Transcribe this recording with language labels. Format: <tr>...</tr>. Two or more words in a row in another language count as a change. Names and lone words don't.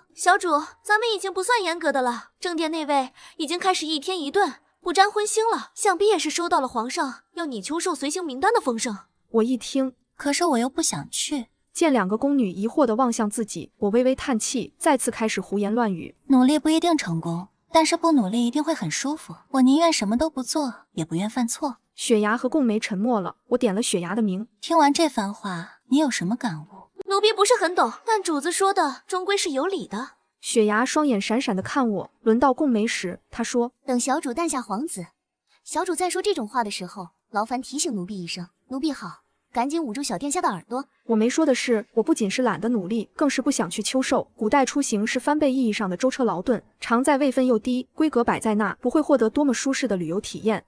<zh>小主，咱們已經不算嚴格的了，正殿那位已經開始一天一頓不沾葷腥了，想必也是收到了皇上要你秋壽隨行名單的風聲。我一聽，可是我又不想去。見兩個宮女疑惑地望向自己，我微微嘆氣，再次開始胡言亂語。努力不一定成功，但是不努力一定會很舒服。我寧願什麼都不做，也不願犯錯。雪芽和共梅沉默了，我點了雪芽的名。聽完這番話，你有什麼感悟？奴婢不是很懂，但主子說的終歸是有理的。雪芽雙眼閃閃地看我，輪到共梅時，她說：“ 等小主誕下皇子，小主再說這種話的時候，勞煩提醒奴婢一聲。奴婢好。” 趕緊捂住小殿下的耳朵。我沒說的是，我不僅是懶得努力，更是不想去秋壽。古代出行是翻倍意義上的舟車勞頓，常在位分又低，規格擺在那，不會獲得多麼舒適的旅遊體驗。</zh>